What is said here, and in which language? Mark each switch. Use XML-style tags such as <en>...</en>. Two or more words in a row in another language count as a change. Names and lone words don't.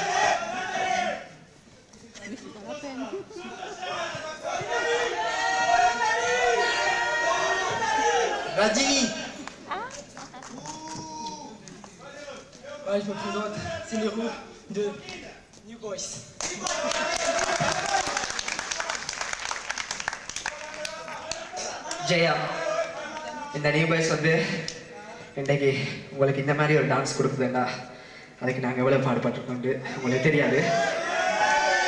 <fr>C'est pas la peine. Radhi! Ouais, je me présente, c'est les roues de New Boys.</fr> <ta>ஜெயா இந்த நியூ பாய்ஸ் வந்து இன்றைக்கு உங்களுக்கு இந்த மாதிரி ஒரு டான்ஸ் கொடுக்குதுன்னா அதுக்கு நாங்கள் எவ்வளோ பாடுபட்டுருக்கோம் உங்களுக்கு தெரியாது.</ta>